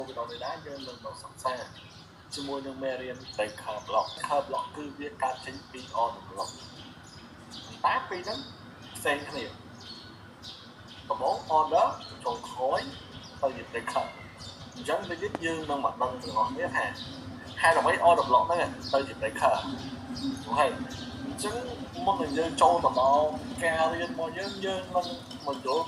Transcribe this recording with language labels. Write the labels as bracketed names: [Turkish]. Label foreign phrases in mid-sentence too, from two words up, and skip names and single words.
[Khmer] ពីដល់នេះដែរយើងនឹងមកសិក្សាជាមួយនឹងមេរៀន [English] breaker block breaker block [Khmer] គឺវាកើតចេញពី [English] order block [Khmer] តែពីរហ្នឹងផ្សេងគ្នាដំបូង order ចូលខ້ອຍទៅជា breaker អញ្ចឹងដូចនេះយើងនឹងមកដឹងទាំងអស់គ្នាថាហេតុអ្វី [English] order block [Khmer] ហ្នឹងទៅជា breaker អូខេអញ្ចឹងមុននឹងយើងចូលទៅដល់ការរៀនរបស់យើងនឹងមកយល់